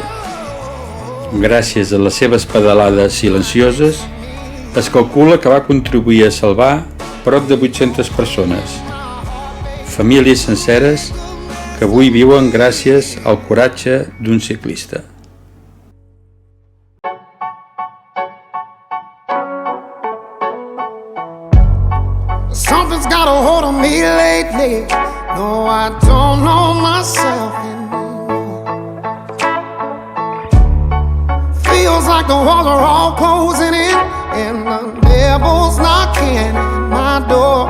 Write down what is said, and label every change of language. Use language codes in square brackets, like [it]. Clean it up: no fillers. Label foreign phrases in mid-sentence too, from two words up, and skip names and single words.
[ca] Gràcies a les seves pedalades silencioses, es calcula que va contribuir a salvar prop de 800 persones, famílies senceres que avui viuen gràcies al coratge d'un ciclista. [en] Something's got a hold on me lately. No, I don't know myself anymore. Feels like the walls are all closing in, and the devil's knocking at my door.